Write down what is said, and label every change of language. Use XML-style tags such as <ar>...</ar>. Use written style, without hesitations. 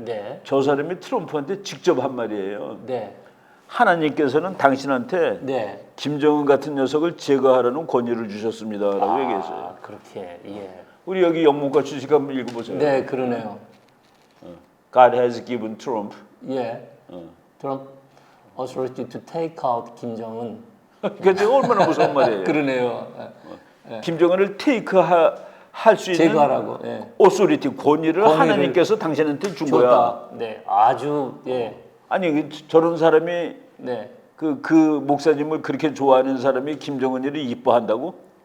<ko>네. 저 사람이 트럼프한테 직접 한 말이에요. 네. 하나님께서는 당신한테 네. 김정은 같은 녀석을 제거하라는 권유를 주셨습니다라고 얘기했어요. 그렇게. 예. 우리 여기 영문과 주식 한번 읽어보세요. 네, 그러네요.</ko> <en>God has given Trump.</en> <ko>예.</ko> <en>Trump authority to take out 김정은.</en> <ko>근데 얼마나 무서운 말이에요. 그러네요. 김정은을 할 수 있는 제거하라고. 예. 오소리티 권위를 하나님께서 당신한테 준 거야. 줬다. 네. 아주 예. 아니 저런 사람이 네. 그 목사님을 그렇게 좋아하는 사람이 김정은이를 이뻐한다고?</ko>